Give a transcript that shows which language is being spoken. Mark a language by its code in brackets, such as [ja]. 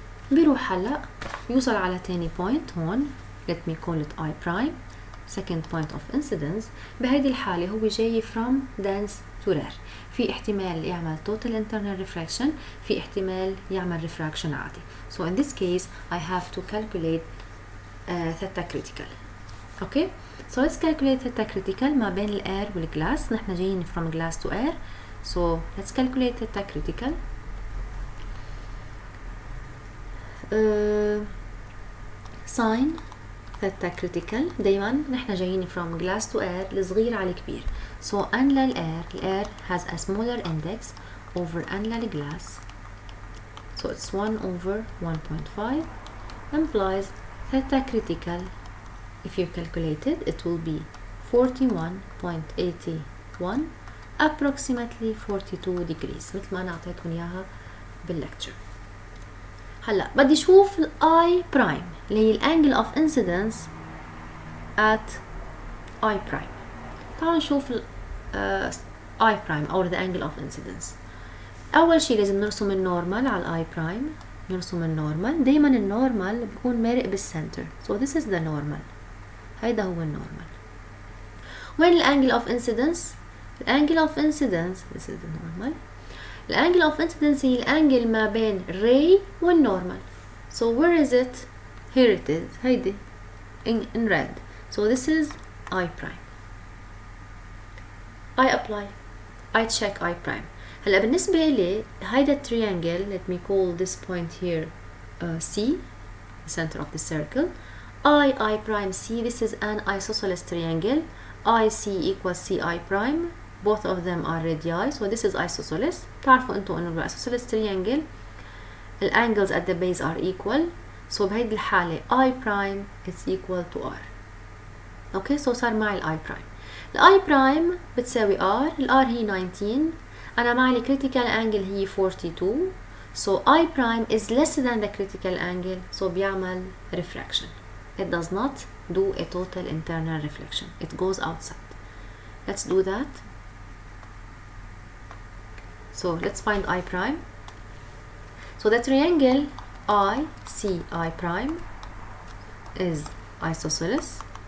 [ar] بيروح هلا يوصل على تاني point هون. [en] Let me call it I prime. Second point of incidence. [ar] بهيدي الحالة هو جاي [en] from dense to rare. [ar] في احتمال يعمل total internal refraction، في احتمال يعمل refraction عادي. [en] So in this case I have to calculate theta critical. Okay, so let's calculate theta critical [ar] ما بين ال air وال glass. نحن جايين from glass to air. [en] So let's calculate theta critical. Sine theta critical. [ar] دايما نحن جايين [en] from glass to air [ar] الصغير على الكبير. [en] So n لل air has a smaller index over n لل-glass. So it's 1 over 1.5 implies theta critical. If you calculate it, it will be 41.81 approximately 42 degrees [ar] مثل ما أنا أعطيتكم إياها بالlecture. هلا بدي أشوف ال I prime اللي هي الانجل [en] of incidence at I prime. [ar] تعالوا نشوف ال I prime أو the angle of incidence. أول شي لازم نرسم النورمال على ال I prime. نرسم النورمال. دايما النورمال بيكون مارق بالسنتر. [en] So this is the normal. [ar] هيدا هو النورمال. وين الانجل of incidence؟ الانجل of incidence [en] this is the normal. [ar] الانجل of incidence هي الانجل ما بين ray والنورمال. [en] So where is it? Here it is. هيدي in red. So this is I prime. I apply. I check I prime. [ar] هلا بالنسبة لي هيدا [en] triangle, let me call this point here C, the center of the circle. I prime C, this is an isosceles triangle. IC equals CI prime. Both of them are radii, so this is isosceles. [ar] تعرفوا انتو انه [en] بالisosceles triangle the angles at the base are equal. So [ar] بهيدي الحالة [en] I prime is equal to R. Okay, so [ar] صار معي ال [en] I prime. [ar] ال I prime بتساوي R. ال R هي 19. أنا معي ال critical angle هي 42. [en] So I prime is less than the critical angle. So [ar] بيعمل [en] refraction. It does not do a total internal reflection. It goes outside. Let's do that. So let's find I prime. So the triangle ICI prime is isosceles.